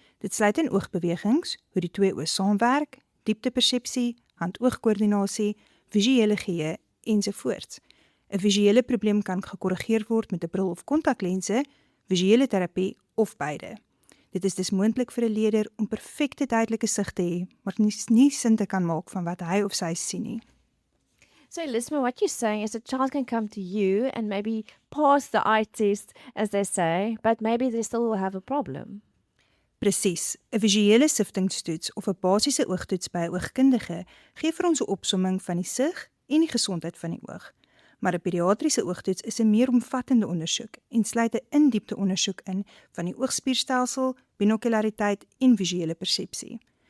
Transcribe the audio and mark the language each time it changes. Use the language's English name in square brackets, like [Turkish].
[Afrikaans] Dit sluit in oogbewegings, hoe die twee oë saamwerk, dieptepersepsie, hand-oog-koördinasie, visuele geheue ensovoorts. 'n Visuele probleem kan gekorrigeer word met 'n bril of kontaklense, visuele terapie of beide. Dit is dus moontlik vir 'n leerder om perfekte duidelike sig te hê, maar nie sin te kan maak van wat hy of sy sien nie. [English] So Elisma, what you're saying is a child can come to you and maybe pass the eye test, as they say, but maybe they still will have a problem. [Afrikaans] Presies, 'n visuele siftingstoets of 'n basiese oogtoets by 'n oogkundige gee vir ons 'n opsomming van die sig en die gesondheid van die oog. Maar 'n pediatriese oogtoets is 'n meer omvattende ondersoek en sluit 'n in-diepte ondersoek in van die oogspierstelsel, binokulariteit en visuele persepsie.